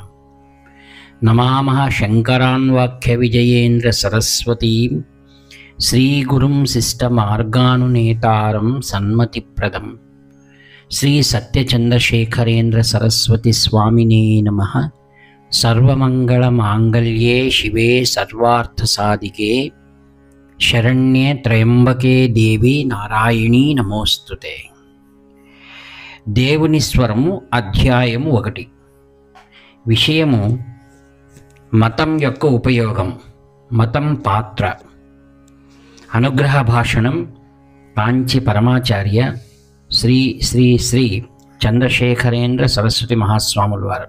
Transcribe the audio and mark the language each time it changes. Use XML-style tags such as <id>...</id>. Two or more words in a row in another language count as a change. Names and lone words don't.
<sa>नमामः शंकरान्वाख्य विजयेन्द्र सरस्वतीं श्रीगुरुं शिष्टमार्गानुनेतारं सन्मतिप्रदं श्री सत्यचंद्रशेखरेन्द्र सरस्वती स्वामिने नमः। सर्वमंगलमांगल्ये शिवे सर्वार्थसाधिके शरण्ये त्र्यंबके देवी नारायणी नमोस्तुते।</sa> <te>దేవుని స్వరము అధ్యాయము 1. విషయము మతం యొక్క ఉపయోగం, మతం పాత్ర. అనుగ్రహ భాషణం కాంచి పరమాచార్య శ్రీ శ్రీ శ్రీ చంద్రశేఖరేంద్ర సరస్వతి మహాస్వాముల వారు.</te>